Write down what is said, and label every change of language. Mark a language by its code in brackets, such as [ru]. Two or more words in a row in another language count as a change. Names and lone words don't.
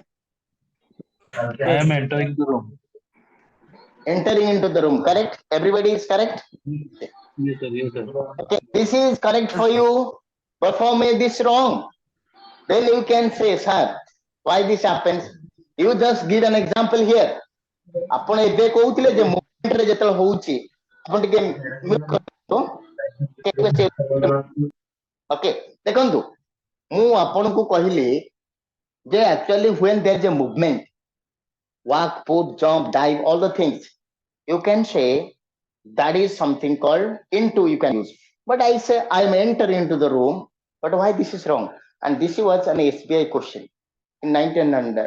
[en] I am entering the room. entering into the room correct everybody is correct Yes, sir. Yes, sir. okay this is correct for you but for me this wrong then you can say sir why this happens you just give an example here [or] ଆପଣ ଏବେ କହୁଥିଲେ ଯେ ମୋମେଣ୍ଟ ରେ ଯେତେବେଳେ ହଉଛି ଆପଣ ଟିକେ mute କରନ୍ତୁ ଓକେ ଦେଖନ୍ତୁ ମୁଁ ଆପଣଙ୍କୁ କହିଲି ଯେ [en] actually when there is a movement walk put jump dive all the things you can say that is something called into you can use but I say I am entering into the room but why this is wrong and this was an SBI question in 1918